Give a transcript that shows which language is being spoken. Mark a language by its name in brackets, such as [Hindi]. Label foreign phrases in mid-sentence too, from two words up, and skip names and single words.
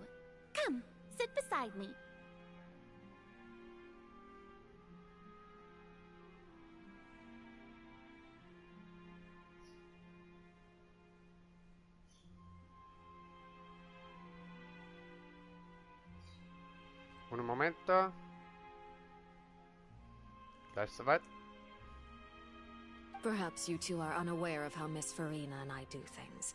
[English] Come, sit beside me. [Spanish] Un momento. [German] Gleich soweit. [English] Perhaps you two are unaware of how Miss Farina and I do things.